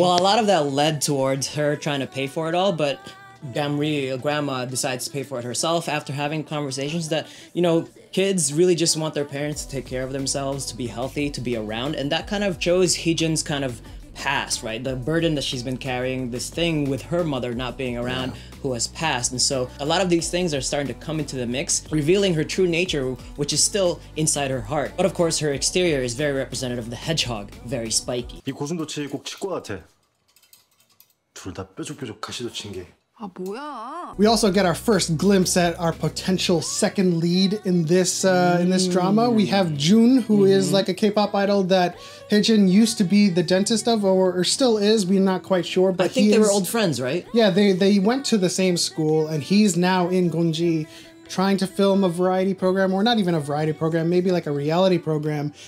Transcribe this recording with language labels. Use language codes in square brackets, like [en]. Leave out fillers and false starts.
[en] Well, a lot of that led towards her trying to pay for it all, but Gamri, grandma, decides to pay for it herself after having conversations that, you know, kids really just want their parents to take care of themselves, to be healthy, to be around, and that kind of shows Hye Jin's kind of past, right? The burden that she's been carrying, this thing with her mother not being around, who has passed. And so a lot of these things are starting to come into the mix, revealing her true nature, which is still inside her heart. But of course, her exterior is very representative of the hedgehog, very spiky. [ko] 이 고슴도치 꼭 칠 것 같아. 둘 다 뾰족뾰족 가시도친 게. 아, 뭐야? [en] We also get our first glimpse at our potential second lead in this drama. We have Jun, who is like a K-pop idol that Hye Jin used to be the dentist of, or still is. We're not quite sure, but I think they were old friends, right? Yeah, they went to the same school, and he's now in Gongji trying to film a variety program, or not even a variety program, maybe like a reality program.